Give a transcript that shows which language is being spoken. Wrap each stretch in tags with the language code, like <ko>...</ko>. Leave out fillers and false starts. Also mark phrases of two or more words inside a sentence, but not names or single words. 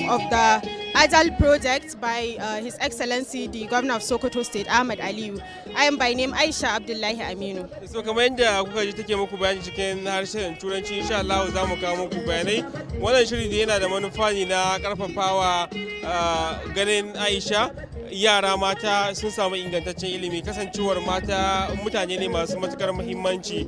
<en>of the Agile project by His Excellency the Governor of Sokoto State, Ahmad Aliyu. I am by name Aisha Abdullahi Aminu.</en> <ha>So kamar yadda kuka ji take muku bayani cikin harshen Turanci,</ha> <ar>إن شاء الله</ar> <ha>za mu kawo muku bayanai. Wannan shiri da yana da manufa ne na karfafawa ganin Aisha yara mata sun samu ingantaccen ilimi, kasancewar mata mutane ne masu matukar muhimmanci.</ha>